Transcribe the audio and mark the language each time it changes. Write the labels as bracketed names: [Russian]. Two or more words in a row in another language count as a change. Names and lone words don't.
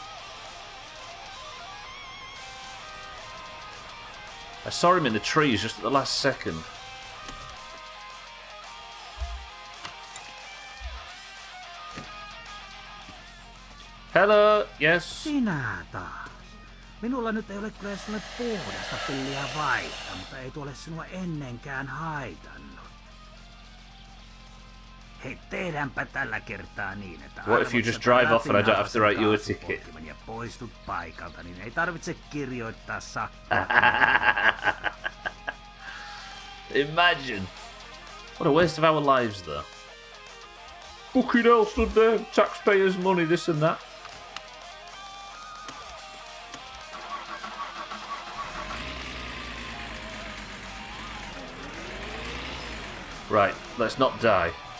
[English] I saw him in the trees just at the last second. Hello, yes. [Finnish] Sinä taas. Minulla nyt ei ole kyllä sinulle puhdasta pilliä vaihtaa, mutta ei tuole sinua ennenkään haitannut. Hei, tehdäänpä tällä kertaa niin, että [English] What if you just drive off and I don't have to write you a ticket? [Finnish] Ja poistut paikalta, niin ei tarvitse kirjoittaa sakkoa. [English] Imagine. What a waste of our lives, though. Fucking hell, stood there. Taxpayers' money, this and that. Right, let's not die.